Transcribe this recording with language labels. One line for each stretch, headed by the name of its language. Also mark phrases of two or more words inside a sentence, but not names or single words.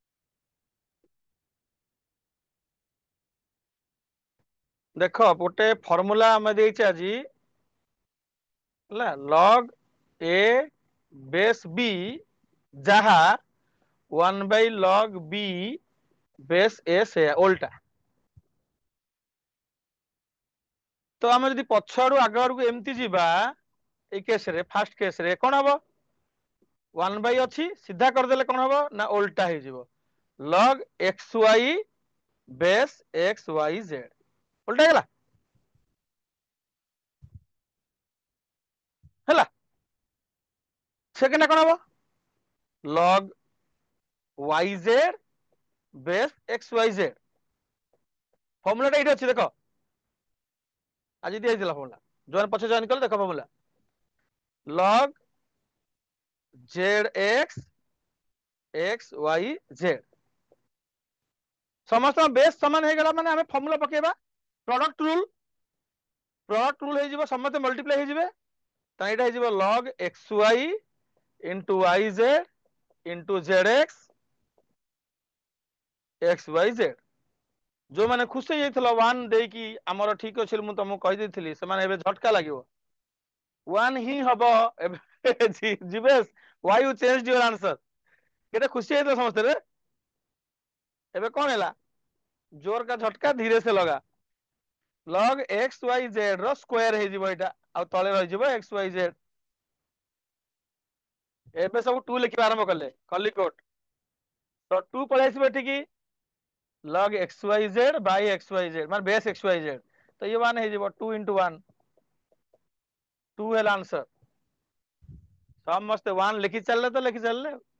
Odia: ଦେଖ ଗୋଟେ ଫର୍ମୁଲା ଆମେ ଦେଇଛେ ଆଜି ହେଲା,
English: log a base b
Odia: ଯାହା
English: 1/log b base a
Odia: ସେୟା ଓଲଟା। ତ ଆମେ ଯଦି ପଛ ଆଡୁ ଆଗ ଆଡକୁ ଏମିତି ଯିବା, ଏଇ କେସରେ ଫାଷ୍ଟ କେସରେ କଣ ହବ, 1 ଅଛି ସିଧା କରିଦେଲେ କଣ ହବ ନା ଓଲଟା ହେଇଯିବ,
English: log xy base xyz
Odia: ଓଲଟା ହେଇଗଲା। ହେଲା, ସେକେଣ୍ଡ କଣ ହବ,
English: log yz base xyz.
Odia: ଫର୍ମୁଲାଟା ଏଇଠି ଅଛି ଦେଖ, ଆଜି ଦିଆଯାଇଥିଲା ଫର୍ମୁଲା, ଯୋଉମାନେ ପଛେ ଜଏନ୍ କଲେ ଦେଖ ଫର୍ମୁଲା,
English: log zx xyz।
Odia: ସମସ୍ତଙ୍କ ବେସ୍ ସମାନ ହେଇଗଲା ମାନେ ଆମେ ଫର୍ମୁଲା ପକେଇବା,
English: product rule
Odia: ହେଇଯିବ, ସମସ୍ତେ ମଲ୍ଟିପ୍ଲାଇ ହେଇଯିବେ, ତ ଏଇଟା ହେଇଯିବ
English: log xy into yz into zx xyz.
Odia: ଯୋଉମାନେ ଖୁସି ହେଇଯାଇଥିଲ ୱାନ୍ ଦେଇକି ଆମର ଠିକ ଅଛି ମୁଁ ତମକୁ କହିଦେଇଥିଲି, ସେମାନେ ଏବେ ଝଟକା ଲାଗିବ, ୱାନ୍ ହିଁ ହବ ଏବେ।
English: ଯିବେଶ why you changed your answer,
Odia: କେତେ ଖୁସି ହେଇଥିଲ ସମସ୍ତେ। ଏବେ କଣ ହେଲା,
Hindi: जोर का झटका धीरे से लगा,
Odia: log xyz ର ସ୍କୋୟାର ହେଇଯିବ ଏଇଟା, ଆଉ ତଳେ ରହିଯିବ xyz। ଏବେ ସବୁ ଟୁ ଲେଖିବା ଆରମ୍ଭ କଲେ କଲିକୋଟ, ତ ଟୁ ପଳେଇ ଆସିବ ଏଠିକି,
English: log xyz by xyz
Odia: ମାନେ
English: base xyz,
Odia: ତ ଇଏ 1 ହେଇଯିବ,
English: 2 into 1
Odia: 2 ହେଲା ଆନ୍ସର। ସମସ୍ତେ 1 ଲେଖି ଚାଲିଲେ ତ ଲେଖି ଚାଲିଲେ।